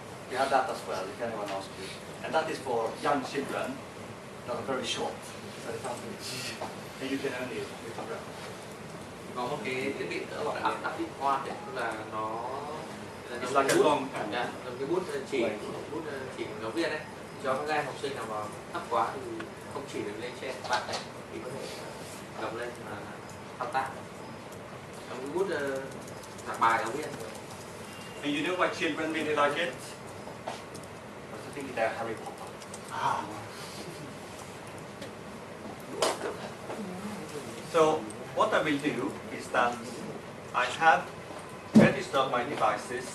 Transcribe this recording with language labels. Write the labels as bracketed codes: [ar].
[en] We have that as well, if anyone asks you. And that is for young children that are very short. So they can't reach. And you can only look around. [vi] Có một cái thiết bị nữa gọi là active wand, tức là nó [en] It's like a long pen. [vi] cái bút chỉ của giáo viên đấy, cho các em học sinh nào mà thấp quá thì không chỉ được lên trên bạn này thì có thể cầm lên mà thao tác. Trong cái bút giảng bài giáo viên. [en] And you know why children really like it? Because I think they're Harry Potter. So what I will do is that I have registered my devices.